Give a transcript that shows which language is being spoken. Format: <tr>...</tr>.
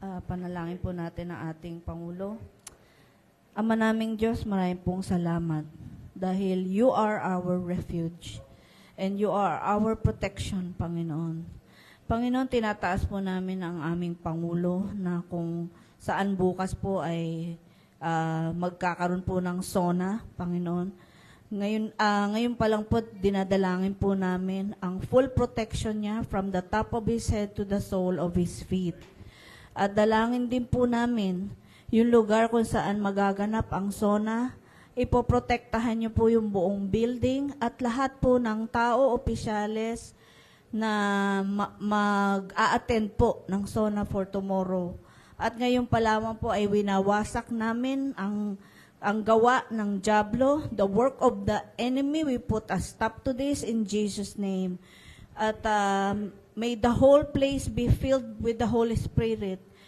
<tl>Panalangin po natin ang ating Pangulo. Ama naming Diyos, maraming pong salamat dahil</tl> <en>you are our refuge and you are our protection,</en> <tl>Panginoon. Panginoon, tinataas po namin ang aming Pangulo na kung saan bukas po ay magkakaroon po ng SONA, Panginoon. Ngayon pa lang po, dinadalangin po namin ang</tl> <en>full protection</en> <tl>niya</tl> <en>from the top of his head to the sole of his feet.</en> <tl>At dalangin din po namin yung lugar kung saan magaganap ang SONA, ipoprotektahan niyo po yung buong building at lahat po ng tao, opisyales na mag-a-attend po ng SONA</tl> <en>for tomorrow.</en> <tl>At ngayon pa lamang po ay winawasak namin ang gawa ng dyablo,</tl> <en>the work of the enemy. We put a stop to this in Jesus' name. At may the whole place be filled with the Holy Spirit.</en>